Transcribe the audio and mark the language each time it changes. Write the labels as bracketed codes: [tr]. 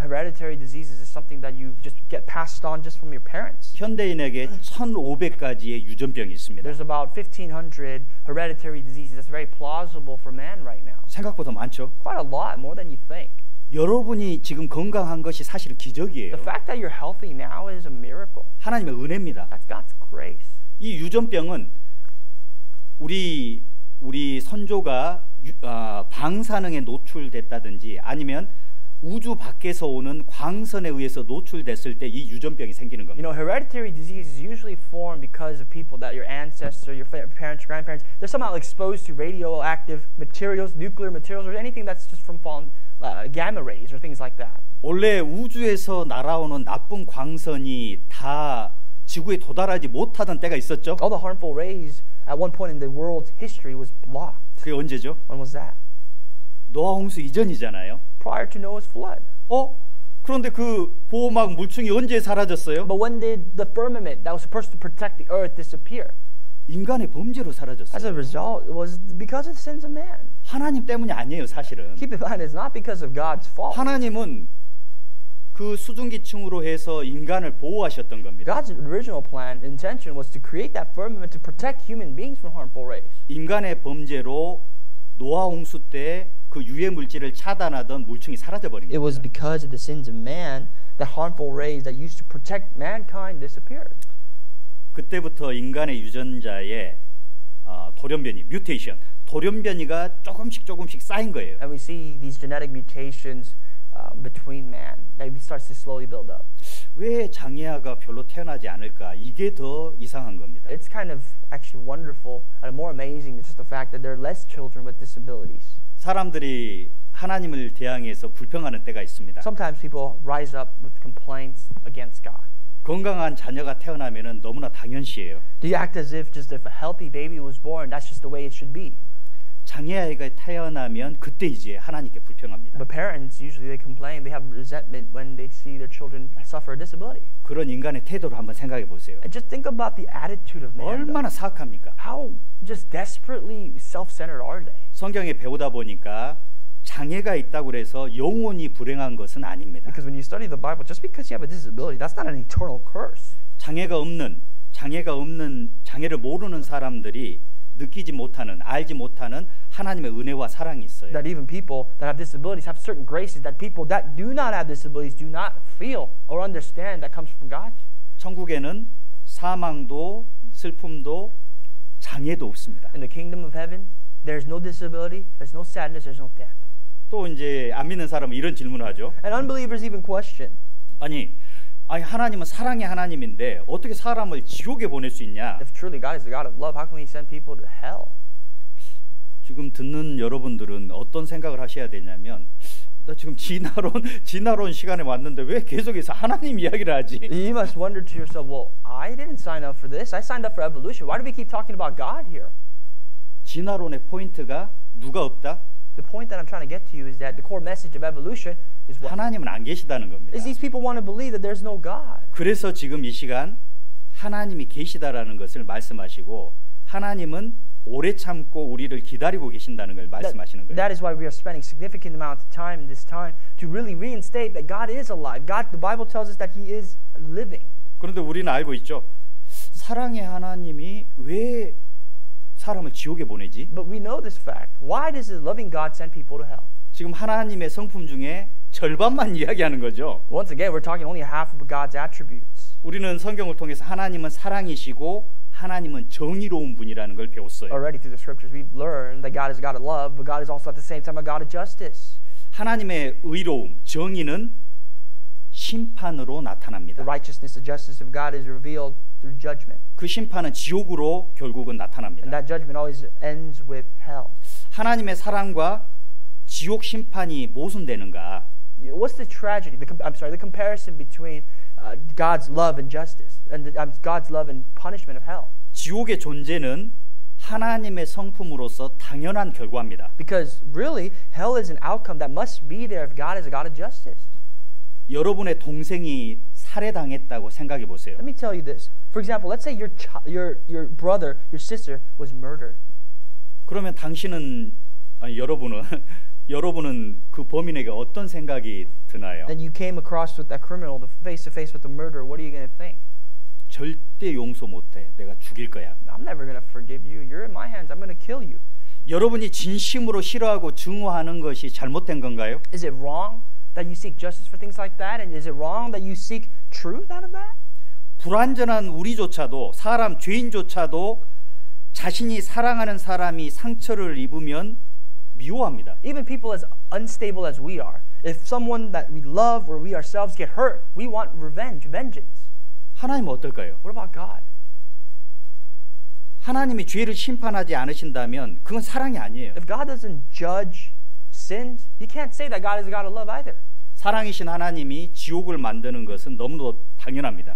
[en] Hereditary diseases is something that you just get passed on just from your parents. [ko] 현대인에게 1,500가지의 유전병이 있습니다. [en] There's about 1,500 hereditary diseases. That's very plausible for man right now. [ko] 생각보다 많죠. [en] Quite a lot, more than you think. [ko] 여러분이 지금 건강한 것이 사실은 기적이에요. [en] The fact that you're healthy now is a miracle. [ko] 하나님의 은혜입니다. [en] That's God's grace. [ko] 이 유전병은 우리 선조가 방사능에 노출됐다든지 아니면 우주 밖에서 오는 광선에 의해서 노출됐을 때 이 유전병이 생기는 [en] You [ko] 겁니다. [en] know, hereditary diseases usually form because of people that your ancestor, your parents, your grandparents, they're somehow exposed to radioactive materials, nuclear materials, or anything that's just from fallen gamma rays or things like that. [ko] 원래 우주에서 날아오는 나쁜 광선이 다 지구에 도달하지 못하던 때가 있었죠. [en] All the harmful rays at one point in the world's history was blocked. [ko] 그게 언제죠? [en] When was that? [ko] 노아 홍수 이전이잖아요. [en] Prior to Noah's flood. [ko] 그런데 그 보호막 물층이 언제 사라졌어요? [en] But when did the firmament that was supposed to protect the earth disappear? [ko] 인간의 범죄로 [en] As a [ko] 사라졌어요. [en] result, it was because of the sins of man. [ko] 하나님 때문이 아니에요, 사실은. [en] Keep in mind, it's not because of God's fault. [ko] 하나님은 그 수증기층으로 해서 인간을 보호하셨던 겁니다. [en] God's original plan, intention was to create that firmament to protect human beings from harmful rays. [ko] 인간의 범죄로 노아 홍수 때 그 유해 물질을 차단하던 물층이 사라져 버린 [en] It was [ko] 겁니다. [en] because of the sins of man that harmful rays that used to protect mankind disappeared. [ko] 그때부터 인간의 유전자에 돌연변이, 뮤테이션, 돌연변이가 조금씩 쌓인 거예요. [en] And we see these genetic mutations between man that starts to slowly build up. [ko] 왜 장애아가 별로 태어나지 않을까? 이게 더 이상한 겁니다. [en] It's kind of actually wonderful and more amazing than just the fact that there are less children with disabilities. [ko] 사람들이 하나님을 대항해서 불평하는 때가 있습니다. [en] Sometimes people rise up with complaints against God. [ko] 건강한 자녀가 태어나면은 너무나 당연시해요. [en] They act as if just if a healthy baby was born, that's just the way it should be. [ko] 장애아이가 태어나면 그때 이제 하나님께 불평합니다. [en] But parents usually they complain, they have resentment when they see their children suffer a disability. [ko] 그런 인간의 태도를 한번 생각해 보세요. [en] And just think about the attitude of man. [ko] 얼마나 사악합니까? [en] How just desperately self-centered are they? [ko] 성경에 배우다 보니까 장애가 있다고 그래서 영원히 불행한 것은 아닙니다. [en] Because when you study the Bible, just because you have a disability, that's not an eternal curse. [ko] 장애를 모르는 사람들이 느끼지 못하는, 알지 못하는 하나님의 은혜와 사랑이 있어요. [en] That even people that have disabilities have certain graces that people that do not have disabilities do not feel or understand that comes from God. [ko] 천국에는 사망도 슬픔도 장애도 없습니다. [en] In the kingdom of heaven, there's no disability, there's no sadness, there's no death. [ko] 또 이제 안 믿는 사람은 이런 질문을 하죠. [en] And unbelievers even question, [ko] 아니 하나님은 사랑의 하나님인데 어떻게 사람을 지옥에 보낼 수 있냐? [en] if truly God is the God of love, how can He send people to hell? [ko] 지금 듣는 여러분들은 어떤 생각을 하셔야 되냐면 나 지금 진화론 시간에 왔는데 왜 계속해서 하나님 이야기를 하지? [en] You must wonder to yourself, well, I didn't sign up for this. I signed up for evolution. Why do we keep talking about God here? [ko] 진화론의 포인트가 누가 없다? [en] The point that I'm trying to get to you is that the core message of evolution is what? [ko] 하나님은 안 계시다는 겁니다. [en] Is these people want to believe that there's no God. [ko] 그래서 지금 이 시간 하나님이 계시다라는 것을 말씀하시고 하나님은 오래 참고 우리를 기다리고 계신다는 걸 말씀하시는 거예요. [en] That is why we are spending significant amount of time in this time to really reinstate that God is alive. God, the Bible tells us that He is living. [ko] 그런데 우리는 알고 있죠. 사랑의 하나님이 왜 사람을 지옥에 보내지? [en] But we know this fact. Why does the loving God send people to hell? [ko] 지금 하나님의 성품 중에 절반만 이야기하는 거죠. [en] Once again, we're talking only half of God's attributes. [ko] 우리는 성경을 통해서 하나님은 사랑이시고 하나님은 정의로운 분이라는 걸 배웠어요. [en] Already through the scriptures, we've learned that God is a God of love, but God is also at the same time a God of justice. [ko] 하나님의 의로움, 정의는 심판으로 나타납니다. [en] The righteousness, the justice of God is revealed through judgment. [ko] 그 심판은 지옥으로 결국은 [en] And [ko] 나타납니다. [en] that judgment always ends with hell. [ko] 하나님의 사랑과 지옥 심판이 모순되는가? [en] What's the tragedy? The comparison between God's love and justice, and God's love and punishment of hell. [ko] 지옥의 존재는 하나님의 성품으로서 당연한 결과입니다. [en] Because really, hell is an outcome that must be there if God is a God of justice. [ko] 여러분의 동생이 살해당했다고 생각해 보세요. [en] Let me tell you this. For example, let's say your brother, your sister was murdered. [ko] 그러면 여러분은 여러분은 그 범인에게 어떤 생각이 드나요? [en] Then you came across with that criminal face to face with the murderer. What are you going to think? [ko] 절대 용서 못해. 내가 죽일 거야. [en] I'm never going to forgive you. You're in my hands. I'm going to kill you. [ko] 여러분이 진심으로 싫어하고 증오하는 것이 잘못된 건가요? [en] Is it wrong that you seek justice for things like that? And is it wrong that you seek truth out of that? [ko] 불완전한 우리조차도 사람 죄인조차도 자신이 사랑하는 사람이 상처를 입으면 미워합니다. [en] Even people as unstable as we are, if someone that we love or we ourselves get hurt, we want revenge, vengeance. [ko] 하나님은 어떨까요? [en] What about God? [ko] 하나님이 죄를 심판하지 않으신다면 그건 사랑이 아니에요. [en] If God doesn't judge sins, you can't say that God is a God of love either. [ko] 사랑이신 하나님이 지옥을 만드는 것은 너무도 당연합니다.